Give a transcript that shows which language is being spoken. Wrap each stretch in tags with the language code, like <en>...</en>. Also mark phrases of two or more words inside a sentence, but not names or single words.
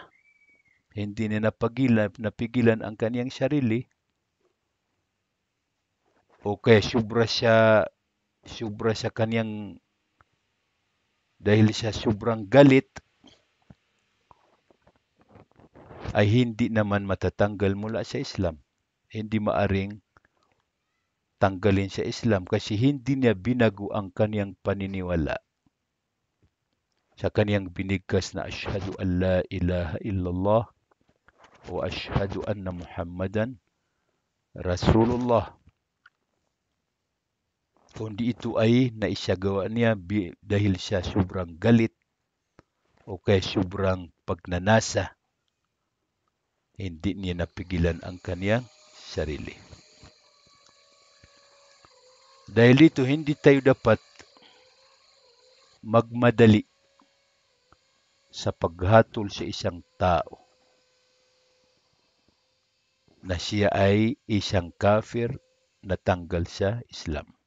<tl>Hindi niya napigilan ang kaniyang sarili, o kaya sobra sa kaniyang, dahil sa sobrang galit, ay hindi naman matatanggal mula sa Islam. Hindi maaring tanggalin sa Islam kasi hindi niya binago ang kaniyang paniniwala sa kaniyang binigkas na</tl> <ar>أشهد أن لا إله إلا الله</ar> <tl>o</tl> <ar>أشهد أن محمدا رسول الله.</ar> <tl>Kundi ito ay naisagawa niya dahil sa sobrang galit o kaya sobrang pagnanasa. Hindi niya napigilan ang kaniyang sarili. Dahil dito, hindi tayo dapat magmadali sa paghatol sa isang tao na siya ay isang kafir na tanggal sa Islam.</tl>